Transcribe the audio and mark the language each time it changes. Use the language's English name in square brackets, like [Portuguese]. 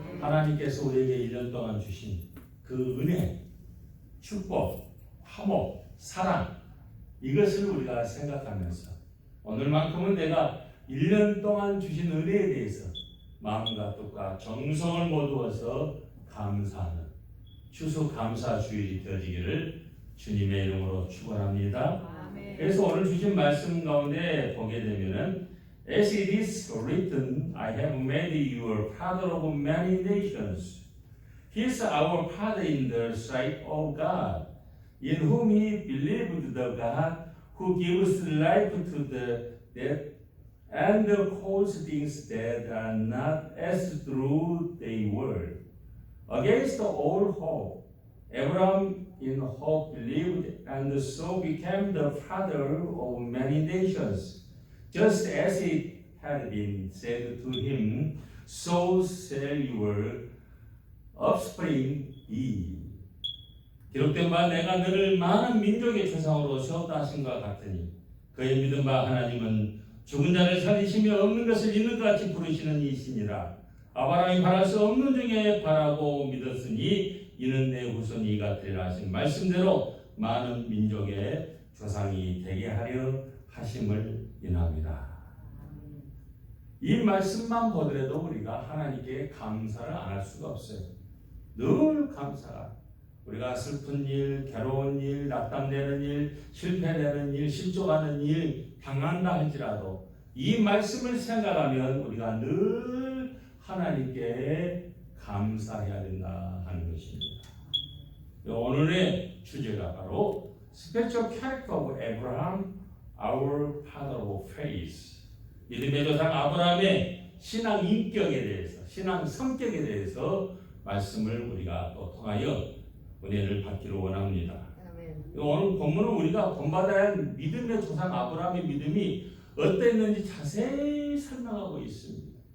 [Korean] 하나님께서 우리에게 1년 동안 주신 그 은혜, 축복, 화목, 사랑 이것을 우리가 생각하면서 오늘만큼은 내가 1년 동안 주신 은혜에 대해서 마음과 뜻과 정성을 모두어서 감사하는 추수감사 주일이 되어지기를 주님의 이름으로 축원합니다. 그래서 오늘 주신 말씀 가운데 보게 되면은 [English] As it is written, I have made you a father of many nations. He is our father in the sight of God, in whom he believed the God who gives life to the dead and calls things that are not as though they were. Against all hope, Abraham in hope believed and so became the father of many nations. Just as it had been said to him, so shall your offspring be. [Korean] 기록된 바 내가 너를 많은 민족의 조상으로 세웠다 하신과 같으니 그의 믿은 바 하나님은 죽은 자를 살리시며 없는 것을 있는 것 같이 부르시는 이시니라. 아브라함이 바랄 수 없는 중에 바라고 믿었으니 이는 내 후손이가 되리라 하신 말씀대로 많은 민족의 조상이 되게 하려 하심을 인합니다. 이 말씀만 보더라도 우리가 하나님께 감사를 안 할 수가 없어요. 늘 감사가 우리가 슬픈 일, 괴로운 일, 낙담되는 일, 실패되는 일, 실족하는 일 당한다 할지라도 이 말씀을 생각하면 우리가 늘 하나님께 감사해야 된다 하는 것입니다. 오늘의 주제가 바로 [English] Spiritual Character of Abraham, Our Father of Faith. [Korean] 믿음의 조상 아브라함의 신앙 인격에 대해서, 신앙 성격에 대해서 말씀을 우리가 또 통하여 은혜를 받기를 원합니다. 오늘 본문은 우리가 본받아야 할 믿음의 조상 아브라함의 믿음이 어땠는지 자세히 설명하고 있습니다.